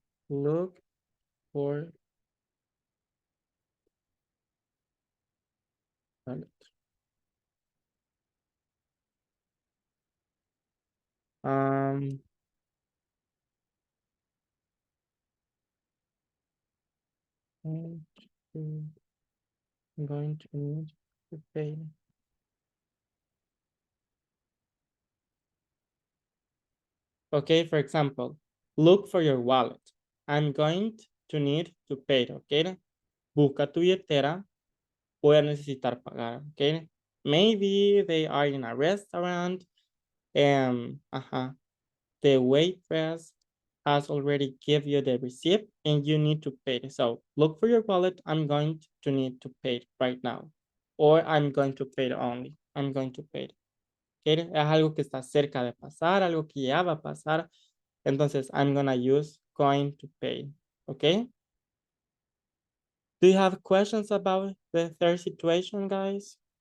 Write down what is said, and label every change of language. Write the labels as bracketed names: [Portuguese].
[English] look for um I'm going to need to pay. Okay, for example, look for your wallet. I'm going to need to pay, okay? [Spanish] Busca tu billetera. Voy a necesitar pagar, okay? [English] Maybe they are in a restaurant and the waitress has already give you the receipt and you need to pay it. So look for your wallet. I'm going to need to pay it right now. Or I'm going to pay it only. I'm going to pay it. Okay? [Spanish] Es algo que está cerca de pasar, algo que ya va a pasar. [English] Entonces, I'm gonna use going to pay. Okay? Do you have questions about the third situation, guys?